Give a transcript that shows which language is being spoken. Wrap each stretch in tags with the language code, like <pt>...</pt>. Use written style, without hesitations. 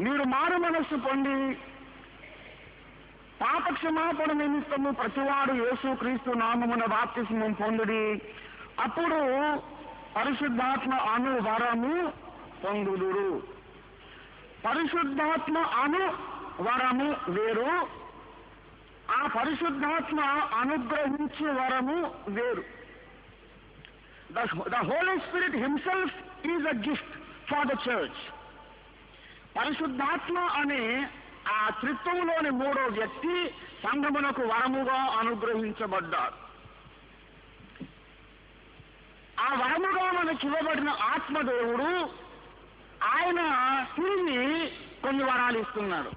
<te>మీరు మారు మనస్సు పొంది పాపక్షమాపణ నిమిత్తము ప్రతివాడు యేసుక్రీస్తు నామమున బాప్తిస్మం పొందుడి, అప్పుడు పరిశుద్ధాత్మ అను వరము పొందుదురు. పరిశుద్ధాత్మ అను వరము వేరు, ఆ పరిశుద్ధాత్మ అనుగ్రహించే వరము వేరు.</te> <en>The Holy Spirit himself is a gift for the church.</en> <te>పరిశుద్ధాత్మ అనే ఆ త్రిత్వములోని 3వ వ్యక్తి సంఘమునకు వరముగా అనుగ్రహించబడ్డారు. ఆ వరముగా మనకి ఇవ్వబడిన ఆత్మదేవుడు ఆయన తిరిగి కొన్ని వరాలు ఇస్తున్నాడు.</te>